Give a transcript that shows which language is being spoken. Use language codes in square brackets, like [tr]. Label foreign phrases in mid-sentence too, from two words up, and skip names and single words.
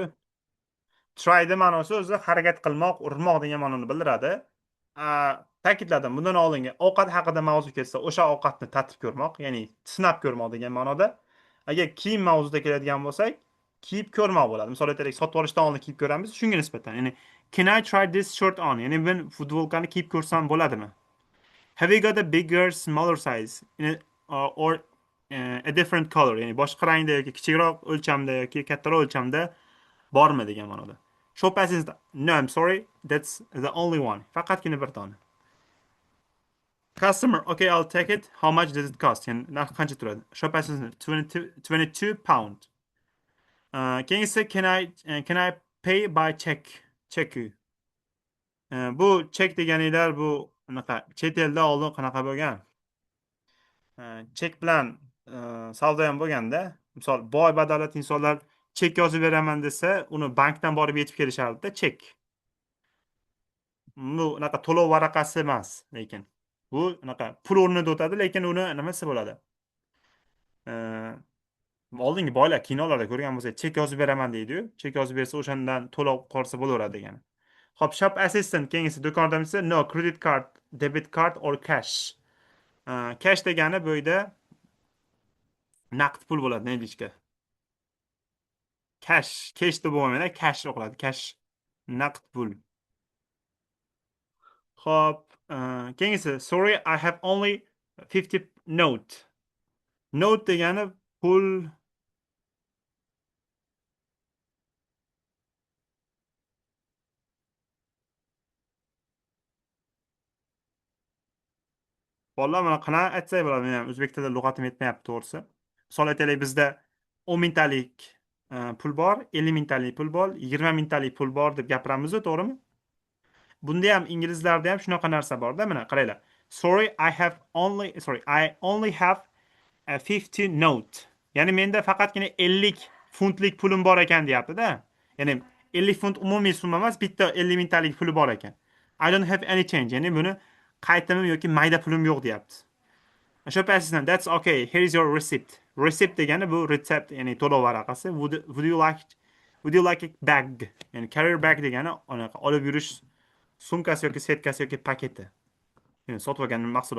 [uz] Try'ni ma'nosi o'zi harakat qilmoq, urinmoq degan ma'noni bildiradi. Ta'kidladim, bundan oldingi ovqat haqida mavzu kelsa, o'sha ovqatni tatib ko'rmoq, ya'ni sinab ko'rmoq degan ma'noda. Agar kiyim mavzuda keladigan bo'lsak, kiyib ko'rmoq bo'ladi. Misol aytaylik, sotib olishdan oldin kiyib ko'ramiz, shunga nisbatan. [en] Ya'ni can I try this shirt on? [uz] Ya'ni men futbolkani kiyib ko'rsam bo'ladimi? [en] Have you got a bigger, smaller size or a different color? [uz] Ya'ni boshqa rangda yoki kichikroq o'lchamda yoki kattaroq o'lchamda bormi degan ma'noda. [en] Shop assistant. No, I'm sorry. That's the only one. [uz] Faqatgina bir dona. [en] Customer. Okay, I'll take it. How much does it cost? [uz] Yani narx qancha turadi? [en] Shop assistant. 22 pound. Keyingisi can I pay by check? Check. [uz] Bu check deganinglar bu anaqa chet elda oldin qanaqa bo'lgan? Chek bilan savdo ham bo'lganda, misol boy badavlat insonlar chek yozib beraman desa, uni bankdan borib yetib kelishardi-da, chek. Bu unaqa to'lov varaqasi emas, lekin bu unaqa pul o'rnida o'tadi, lekin uni nimasi bo'ladi? Oldingi boylar kinolarda ko'rgan bo'lsak, chek yozib beraman deydi-yu. Chek yozib bersa, o'shandan to'lov qolsa bo'laveradi degani. [en] Hop, shop assistant [uz] keyingisi do'kon xodimasi [en] no credit card, debit card or cash. [uz] Cash degani bu yerda naqd pul bo'ladi, nechga. Cash deb bo'lmaydi, cash o'qiladi. [en] Cash [uz] naqd pul. Hop, keyingisi [en] sorry, I have only 50 note. [uz] Note degani pul. Bolalar mana qanaqa aytsak bo'ladi? Men ham o'zbek tilida lug'atim yetmayapti to'g'risi. Misol aytaylik, bizda 10 mingtalik pul bor, 50 mingtalik pul bor, 20 mingtalik pul bor deb gapiramiz-ku, to'g'rimi? Bunda ham inglizlarda ham shunaqa narsa bor-da, mana qaranglar. [en] I only have a 50 note. [uz] Ya'ni menda faqatgina 50 funtlik pulim bor ekan deyapti-da. Ya'ni 50 funt umumiy summa emas, bitta 50 mingtalik puli bor ekan. [en] I don't have any change. [uz] Ya'ni buni qaytimim yoki mayda pulim yo'q deyapti. [en] Shop assistant, that's okay. Here is your receipt. [uz] Receipt degani bu retsept, ya'ni to'lov varaqasi. [en] Would you like a bag? [uz] Ya'ni [en] carrier bag [uz] degani olib yurish sumkasi yoki setkasi yoki paketi. Ya'ni sotib olgan mahsulot